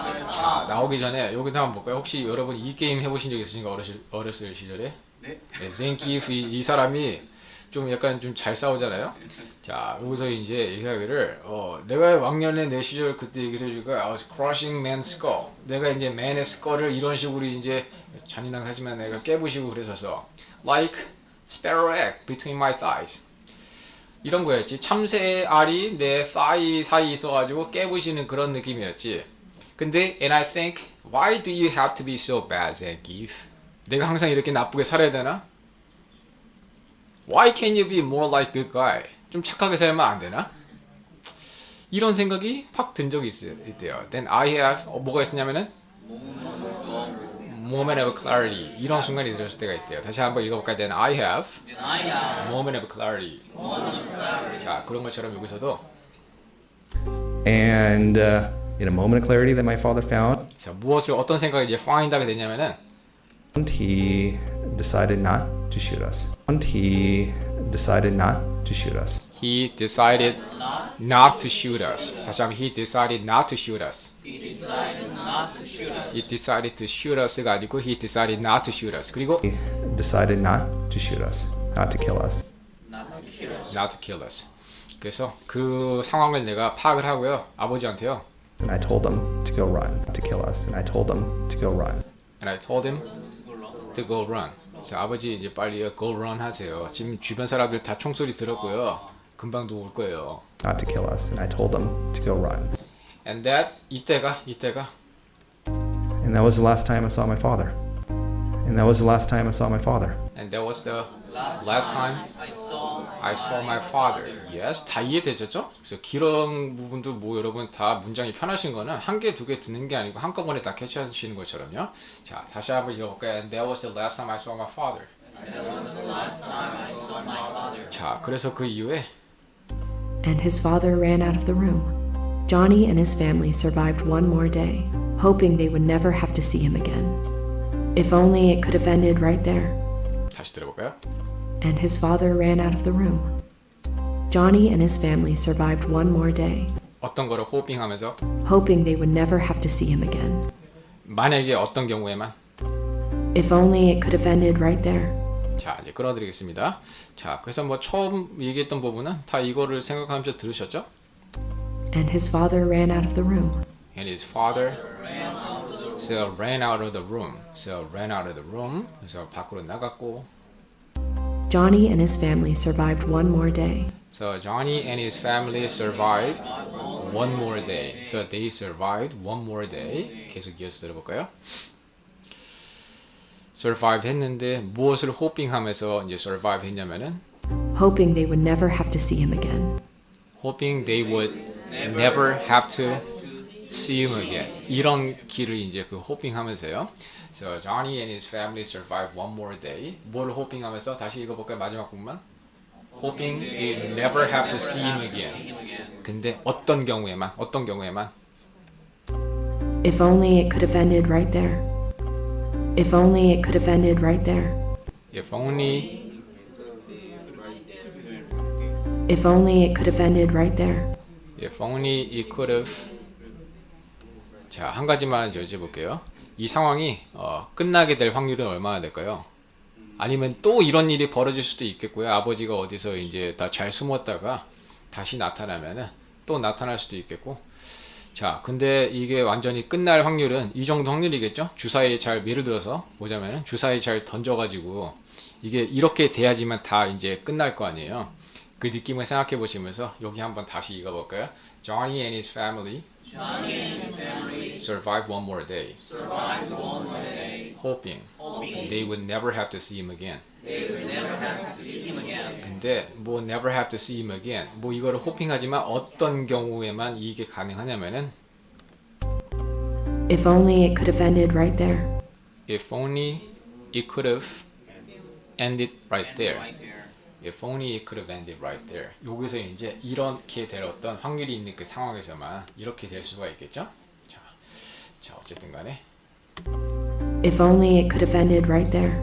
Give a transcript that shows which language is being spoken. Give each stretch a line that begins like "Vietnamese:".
Korean: 자, 나오기 전에 여기서 한번 볼까요? 혹시 여러분 이 게임 해보신 적 있으신가 어렸을 시절에? 네. zengief 이 사람이 좀 약간 좀 잘 싸우잖아요. 자, 여기서 이제 이 이야기를 내가 왕년에 내 시절 그때 얘기를 해주니까
English: I was crushing man's skull.
Korean: 내가 이제 man의 skull을 이런 식으로 이제 잔인하게 하지만 내가 깨부시고 그랬었어.
English: Like sparrow egg between my thighs.
Korean: 이런 거였지. 참새 알이 내 thigh 사이 있어가지고 깨부시는 그런 느낌이었지.
English: 근데 and I think why do you have to be so bad, Zangief?
Korean: 내가 항상 이렇게 나쁘게 살아야 되나?
English: Why can't you be more like good guy?
Korean: 좀 착하게 살면 안 되나? 이런 생각이 팍 든 적이 있대요.
English: Then I have
Korean: 뭐가 있었냐면은
English: moment of clarity
Korean: 이런 순간이 들었을 때가 있대요. 다시 한번 읽어볼까요?
English: Then I have moment of clarity.
Korean: 자, 그런 것처럼 여기서도
English: and in a moment of clarity that my father found,
Korean: 자, 무엇을 어떤 생각을 이제 find하게 되냐면은
English: he decided not to shoot us. He decided not to shoot us. He decided not to shoot us.
Korean: 다시 한번
English: he decided not to shoot us. He decided to shoot us
Korean: 가 아니고
English: he decided not to shoot us.
Korean: 그리고
English: He decided not to shoot us, not to kill us. not to kill us.
Korean: 그래서 그 상황을 내가 파악을 하고요. 아버지한테요.
English: And I told him to go run, to kill us. And I told him to go run. And I told him to go run.
Korean: 자, 아버지 이제 빨리 go run 하세요. 지금 주변 사람들 다 총소리 들었고요. 금방도 올 거예요.
English: Not to kill us. And I told him to go run. And that 이때가 And that was the last time I saw my father. And that was the last time I saw my father. and that was the last time I saw my father.
Korean: Yes, 다 이해되셨죠? 그래서 길은 부분도 뭐 여러분 다 문장이 편하신 거는 한 개, 두 개 듣는 게 아니고 한꺼번에 다 캐치하시는 것처럼요. 자, 다시 한번 읽어볼까요?
English: And that was the last time I saw my father.
Korean: 자, 그래서 그 이후에
English: And his father ran out of the room. Johnny and his family survived one more day, hoping they would never have to see him again. If only it could have ended right there.
Korean: 다시 들어볼까요?
English: And his father ran out of the room. Johnny and his family survived one more day,
Korean: 어떤 거를 호핑하면서
English: hoping they would never have to see him again.
Korean: 만약에 어떤 경우에만
English: If only it could have ended right there.
Korean: 자 이제 끌어드리겠습니다. 자 그래서 뭐 처음 얘기했던 부분은 다 이거를 생각하면서 들으셨죠?
English: And his father ran out of the room. And his father so ran out of the room. So ran out of the room.
Korean: 그래서 밖으로 나갔고
English: Johnny and his family survived one more day. So Johnny and his family survived one more day. So they survived one more day.
Korean: 계속 이어서 들어볼까요? survive 했는데 무엇을 호핑하면서 이제 survive 했냐면은
English: Hoping they would never have to see him again. hoping they would never have to see him again.
Korean: 이런 길을 이제 그 호핑하면서요.
English: So Johnny and his family survived one more day.
Korean: 뭘 호핑하면서 다시 읽어볼까요? 마지막 부분만.
English: Hoping they never have to see him again.
Korean: 근데 어떤 경우에만
English: If only it could have ended right there. If only it could have ended right there. if only If only it could have ended right there. If only it could have.
Korean: 자, 한 가지만 여쭤볼게요. 이 상황이 끝나게 될 확률은 얼마나 될까요? 아니면 또 이런 일이 벌어질 수도 있겠고요. 아버지가 어디서 이제 다 잘 숨었다가 다시 나타나면은 또 나타날 수도 있겠고. 자, 근데 이게 완전히 끝날 확률은 이 정도 확률이겠죠? 주사위에 잘 예를 들어서 보자면은 주사위 잘 던져가지고 이게 이렇게 돼야지만 다 이제 끝날 거 아니에요. 그 느낌을 생각해 보시면서 여기 한번 다시 읽어볼까요?
English: Johnny and his family survived one more day. Hoping they would never have to see him again.
Korean: 근데 뭐
English: never have to see him again.
Korean: 뭐 이거를 호핑하지만 어떤 경우에만 이게 가능하냐면은
English: If only it could have ended right there. if only it could have ended right there. If only it could have ended right there.
Korean: 여기서 이제 이렇게 될 어떤 확률이 있는 그 상황에서만 이렇게 될 수가 있겠죠? 자 어쨌든 간에
English: If only it could have ended right there.